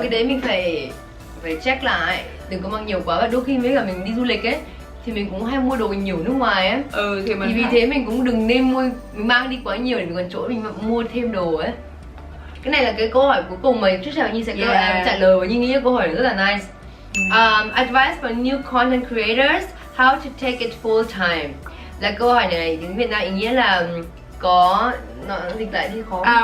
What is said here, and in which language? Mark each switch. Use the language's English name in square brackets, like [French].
[Vietnamese] cái đấy mình phải check lại, đừng có mang nhiều quá. Và đôi khi mấy cả mình đi du lịch ấy thì mình cũng hay mua đồ nhiều nước ngoài ấy. Thì mình Thì vì thế mình cũng đừng nên mình mang đi quá nhiều để mình còn chỗ mình mua thêm đồ ấy. Cái này là cái câu hỏi cuối cùng mà Trisha và Nhi sẽ trả lời, và Nhi nghĩ câu hỏi này rất là nice. [English] Advice for new content creators, how to take it full time. [Vietnamese] Là câu hỏi này tiếng Việt Nam ý nghĩa là có, nó dịch lại thì khó.